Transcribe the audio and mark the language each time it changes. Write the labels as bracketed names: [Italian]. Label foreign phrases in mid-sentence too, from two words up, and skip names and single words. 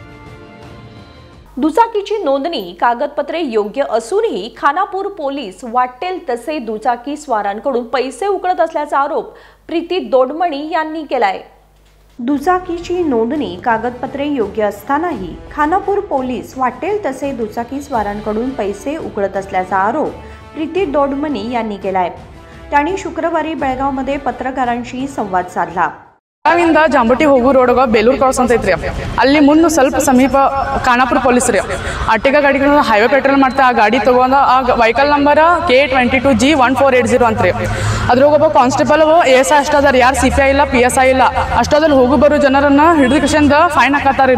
[Marathi] दुचाकीची नोंदणी कागदपत्रे योग्य असूनही खानापूर पोलीस वाटेल तसे दुचाकी स्वारांकडून पैसे उकळत असल्याचा आरोप प्रीती दोडमणी यांनी केलाय. दुचाकीची नोंदणी कागदपत्रे योग्य असतानाही खानापूर पोलीस वाटेल तसे दुचाकी स्वारांकडून पैसे उकळत असल्याचा आरोप प्रीती दोडमणी यांनी केलाय. त्यांनी शुक्रवारी बेळगावमध्ये पत्रकारांशी संवाद साधला. [Kannada] ಬೆಳಗಾವಿಂದ ಜಾಂಬಟಿ ಹೋಗೋ ರೋಡ್ಗ ಬೇಲೂರು ಕ್ರಾಸ್ ಅಂತ ಐತ್ರಿ, ಅಲ್ಲಿ ಮುಂದೆ ಸ್ವಲ್ಪ ಸಮೀಪ ಖಾನಾಪುರ ಪೊಲೀಸ್ ರೀ ಅಟ್ಟಿಗ ಗಾಡಿಗಳನ್ನ [English] highway patrol [Kannada] ಮಾಡ್ತಾ ಆ ಗಾಡಿ ತಗೊಂಡು ಆ [English] vehicle number [Kannada] K22G1480 ಅಂತ್ರಿ. ಅದ್ರಾಗ ಒಬ್ಬ ಕಾನ್ಸ್ಟೇಬಲ್ ASI ಅಷ್ಟದಾರ, ಯಾರು CPI ಇಲ್ಲ PSI ಇಲ್ಲ, ಅಷ್ಟದಲ್ಲಿ ಹೋಗು ಬರೋ ಜನರನ್ನ ಹಿಡಿದು ಕಿಶನ್ದ ಫೈನ್ ಹಾಕತ್ತಾರ.